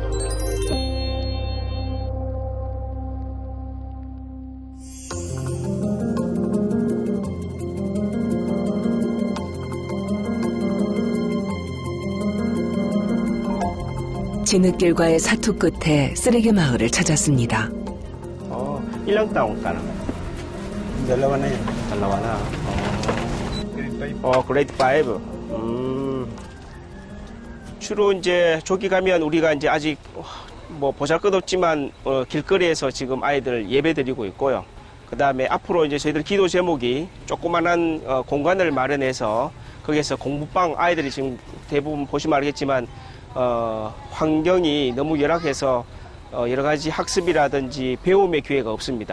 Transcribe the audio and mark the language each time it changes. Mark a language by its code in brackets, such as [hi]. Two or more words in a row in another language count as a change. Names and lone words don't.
[ko] 진흙길과의 사투 끝에 쓰레기 마을을 찾았습니다. [tl] ilang taong ka na? Dalawa na yun. Dalawa na. Grade 5. [ko] 주로 이제 저기 가면 우리가 이제 아직 뭐 보잘것없지만 길거리에서 지금 아이들 예배 드리고 있고요. 그 다음에 앞으로 이제 저희들 기도 제목이 조그만한 공간을 마련해서 거기에서 공부방 아이들이 지금 대부분 보시면 알겠지만 환경이 너무 열악해서 여러 가지 학습이라든지 배움의 기회가 없습니다.